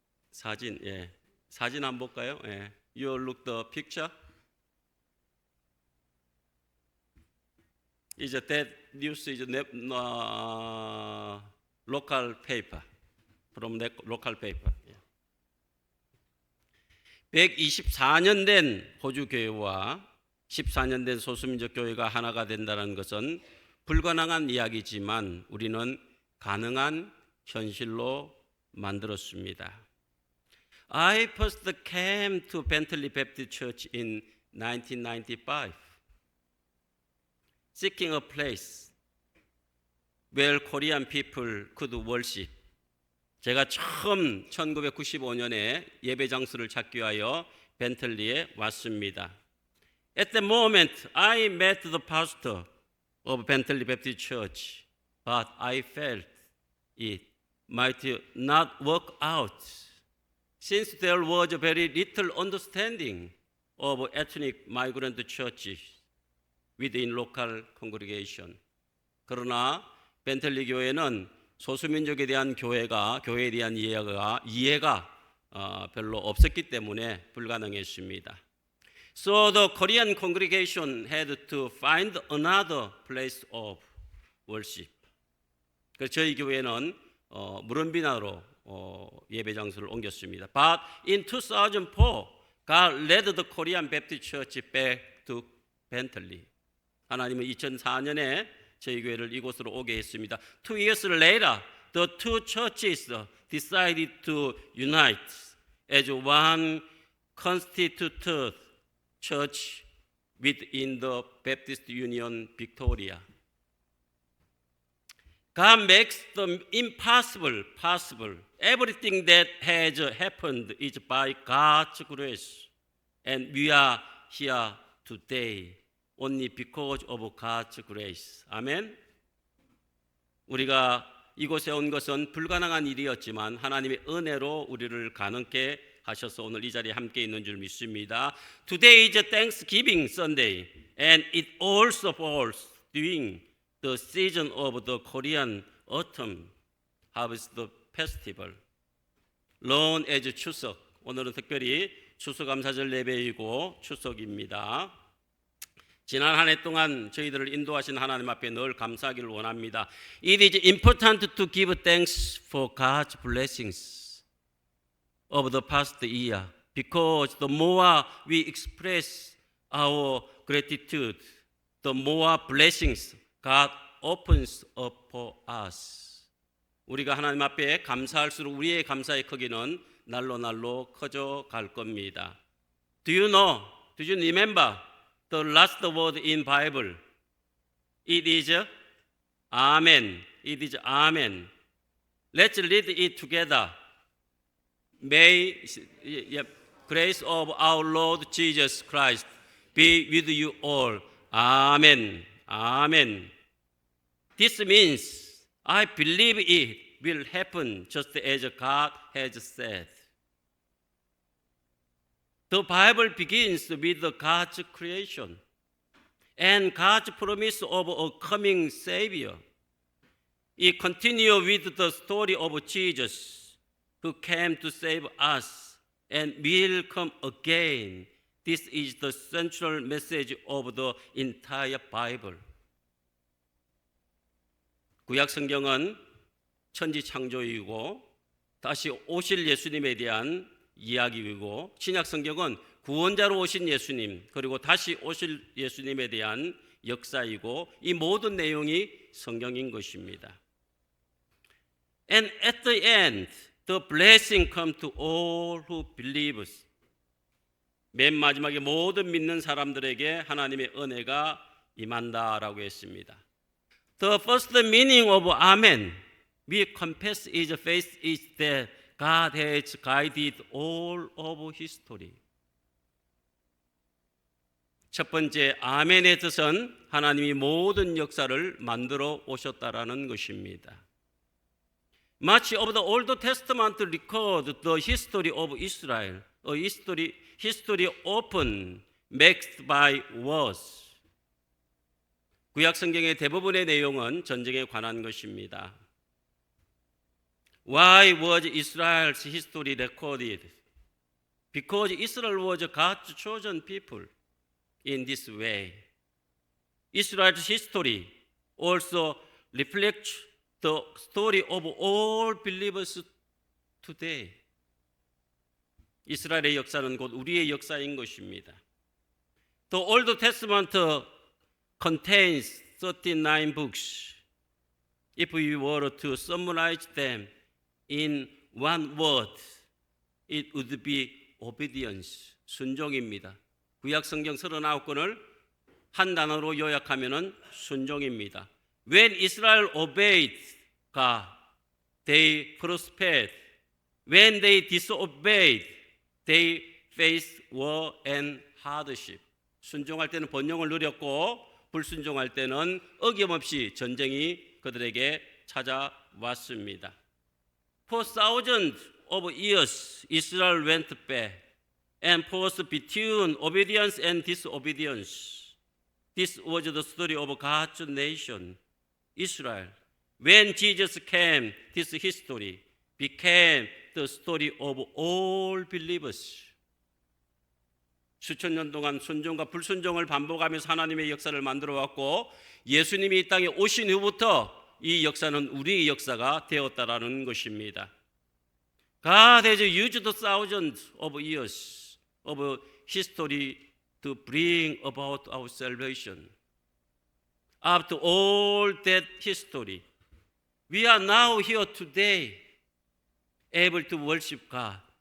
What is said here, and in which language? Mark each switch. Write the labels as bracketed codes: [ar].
[ko] 사진 한번 볼까요? [en] You look the picture. Is that news is local paper from the local paper. [ko] 124년 된 호주 교회와 14년 된 소수민족 교회가 하나가 된다는 것은 불가능한 이야기지만 우리는 가능한 현실로 만들었습니다. [en] I first came to Bentley Baptist Church in 1995, seeking a place where Korean people could worship. [ko] 제가 처음 1995년에 예배 장소를 찾기 위하여 벤틀리에 왔습니다. [en] At the moment, I met the pastor of Bentley Baptist Church, but I felt it might not work out. Since there was very little understanding of ethnic migrant churches within local congregation. [ko] 그러나 벤틀리 교회는 소수민족에 대한 교회에 대한 이해가 별로 없었기 때문에 불가능했습니다. [en] So the Korean congregation had to find another place of worship. [ko] 그래서 저희 교회는 무른비나로 예배 장소를 옮겼습니다. [en] But in 2004, God led the Korean Baptist Church back to Bentley. [ko] 하나님은 2004년에 저희 교회를 이곳으로 오게 했습니다. [en] 2 years later, the two churches decided to unite as one constituted church within the Baptist Union Victoria. God makes the impossible possible. Everything that has happened is by God's grace. And we are here today only because of God's grace. [ko] 아멘. 우리가 이곳에 온 것은 불가능한 일이었지만 하나님의 은혜로 우리를 가능케 하셔서 오늘 이 자리에 함께 있는 줄 믿습니다. [en] Today is Thanksgiving Sunday and it also falls during the season of the Korean Autumn Harvest Festival, known as 추석. [ko] 오늘은 특별히 추수감사절 예배이고 추석입니다. 지난 한 해 동안 저희들을 인도하신 하나님 앞에 늘 감사하기를 원합니다. [en] It is important to give thanks for God's blessings of the past year because the more we express our gratitude, the more blessings God opens up for us. [ko] 우리가 하나님 앞에 감사할수록 우리의 감사의 크기는 날로 커져 갈 겁니다. [en] Do you remember the last word in Bible? It is Amen. It is Amen. Let's read it together. May grace of our Lord Jesus Christ be with you all. Amen. Amen. This means I believe it will happen just as God has said. The Bible begins with God's creation and God's promise of a coming Savior. It continues with the story of Jesus who came to save us and will come again. This is the central message of the entire Bible. [ko] 구약 성경은 천지 창조이고 다시 오실 예수님에 대한 이야기이고 신약 성경은 구원자로 오신 예수님 그리고 다시 오실 예수님에 대한 역사이고 이 모든 내용이 성경인 것입니다. [en] And at the end, the blessing comes to all who believe. [ko] 맨 마지막에 모든 믿는 사람들에게 하나님의 은혜가 임한다라고 했습니다. [en] The first meaning of Amen, we confess His faith is that God has guided all of history. [ko] 첫 번째 아멘의 뜻은 하나님이 모든 역사를 만들어 오셨다라는 것입니다. [en] Much of the Old Testament record the history of Israel, a history often mixed by wars. [ko] 구약 성경의 대부분의 내용은 전쟁에 관한 것입니다. [en] Why was Israel's history recorded? Because Israel was God's chosen people in this way. Israel's history also reflects the story of all believers today. [ko] 이스라엘의 역사는 곧 우리의 역사인 것입니다. [en] The Old Testament contains 39 books. If we were to summarize them in one word, it would be obedience, [ko] 순종입니다. 구약 성경 39권을 한 단어로 요약하면은 순종입니다. [en] When Israel obeyed God, they prospered. When they disobeyed, they faced war and hardship. [ko] 순종할 때는 번영을 누렸고 불순종할 때는 어김없이 전쟁이 그들에게 찾아왔습니다. [en] For thousands of years, Israel went back and paused between obedience and disobedience. This was the story of God's nation, Israel. When Jesus came, this history became the story of all believers. [ko] 수천 년 동안 순종과 불순종을 반복하면서 하나님의 역사를 만들어 왔고 예수님이 이 땅에 오신 후부터 이 역사는 우리의 역사가 되었다라는 것입니다. [en] God has used thousands of years of history to bring about our salvation. After all that history, we are now here today, able to worship God.